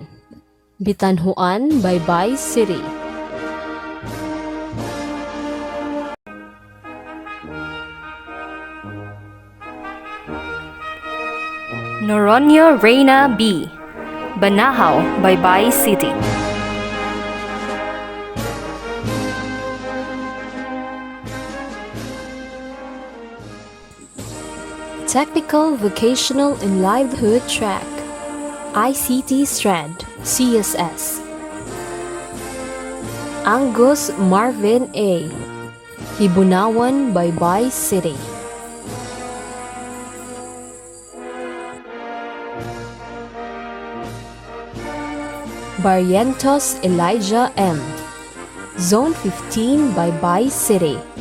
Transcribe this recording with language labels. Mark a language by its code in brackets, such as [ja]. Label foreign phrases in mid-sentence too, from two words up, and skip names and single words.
[en] Bitanhuan, Baybay City. Noronio Reina B. Banahaw, Baybay City. Technical Vocational and Livelihood Track, ICT Strand, CSS. Angus Marvin A. Hibunawan, Baybay City. Barrientos Elijah M. Zone 15, Baybay City.